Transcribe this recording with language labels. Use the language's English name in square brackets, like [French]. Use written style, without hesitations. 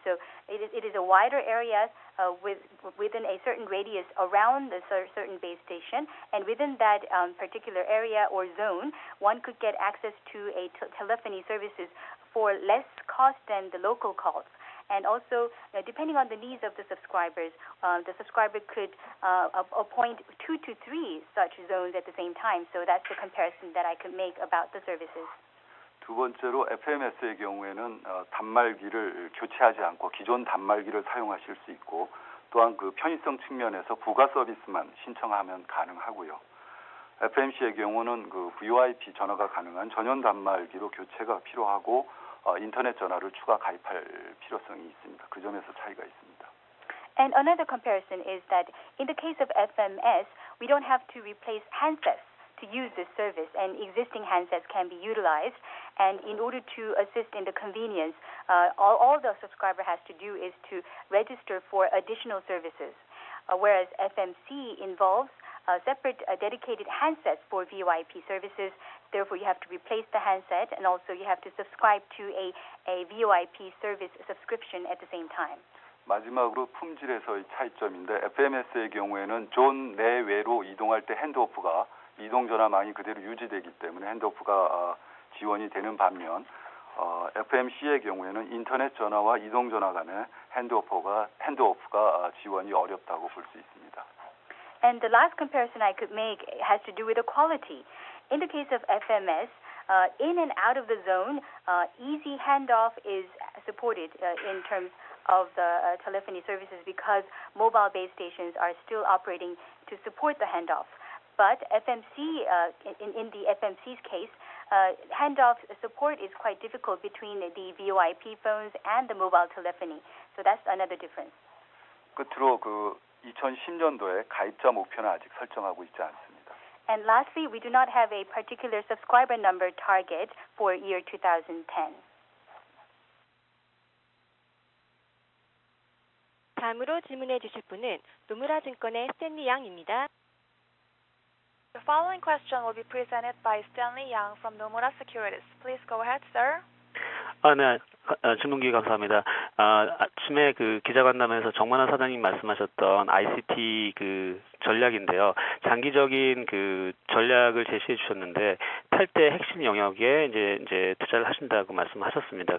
[English] So it is a wider area within a certain radius around a certain base station, and within that particular area or zone, one could get access to a telephony services for less cost than the local calls. And also, depending on the needs of the subscriber could appoint 2 to 3 such zones at the same time. So that's the comparison that I could make about the services. [Korean] 두 번째로 FMS의 경우에는 단말기를 교체하지 않고 기존 단말기를 사용하실 수 있고, 또한 그 편의성 측면에서 부가 서비스만 신청하면 가능하고요. FMC의 경우는 그 VoIP 전화가 가능한 전용 단말기로 교체가 필요하고 인터넷 전화를 추가 가입할 필요성이 있습니다. 그 점에서 차이가 있습니다. [English] And another comparison is that in the case of FMS, we don't have to replace handsets to use this service, and existing handsets can be utilized. And in order to assist in the convenience, all the subscriber has to do is to register for additional services, whereas FMC involves separate dedicated handsets for VoIP services. Therefore, you have to replace the handset, and also you have to subscribe to a VoIP service subscription at the same time. [Korean] 마지막으로 품질에서의 차이점인데, FMS의 경우에는 존 내외로 이동할 때 핸드오프가 이동 전화망이 그대로 유지되기 때문에 핸드오프가 지원이 되는 반면, FMC의 경우에는 인터넷 전화와 이동 전화 간의 핸드오프가 지원이 어렵다고 볼 수 있습니다. [English] And the last comparison I could make has to do with the quality. In the case of FMS, in and out of the zone, easy handoff is supported in terms of the telephony services, because mobile base stations are still operating to support the handoff. But FMC, in the FMC's case, handoff support is quite difficult between the VoIP phones and the mobile telephony. So that's another difference. [Korean] 끝으로 그 2010년도에 가입자 목표는 아직 설정하고 있지 않습니다. [English] And lastly, we do not have a particular subscriber number target for year 2010. [Korean] 다음으로 질문해 주실 분은 노무라 증권의 스탠리 양입니다. [English] The following question will be presented by Stanley Yang from Nomura Securities. Please go ahead, sir. [Korean] 네, 질문 기회 감사합니다. 아침에 그 기자간담회에서 정만환 사장님 말씀하셨던 ICT 그 전략인데요. 장기적인 그 전략을 제시해 주셨는데 탈대 핵심 영역에 이제 투자를 하신다고 말씀하셨습니다.